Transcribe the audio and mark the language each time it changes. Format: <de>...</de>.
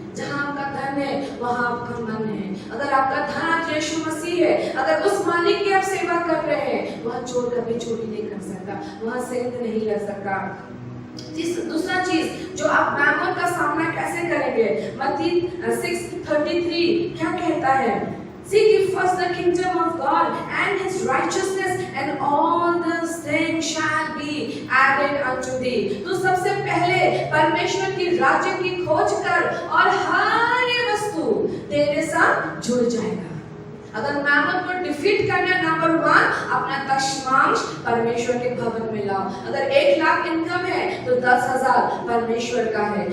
<hi>जहाँ आपका धन है वहाँ आपका मन है। अगर आपका धन आज यीशु मसीह है, अगर उस मालिक की आप सेवा कर रहे हैं, वहाँ चोर कभी चोरी नहीं कर सकता, वहाँ सेंध नहीं लग सकता। दूसरा चीज जो आप मैमोन का सामना कैसे करेंगे, मत्ती 6:33 क्या कहता है?</hi> <en>Seek ye first the kingdom of God and His righteousness, and all these things shall be added unto thee.</en> <hi>तो सबसे पहले परमेश्वर की राज्य की खोज कर और हर ये वस्तु तेरे साथ जुड़ जाएगा। अगर मैमन को डिफीट करना, नंबर 1 अपना दशमांश परमेश्वर के भवन में लाओ। अगर 1 लाख इनकम है तो 10,000 परमेश्वर का है।</hi>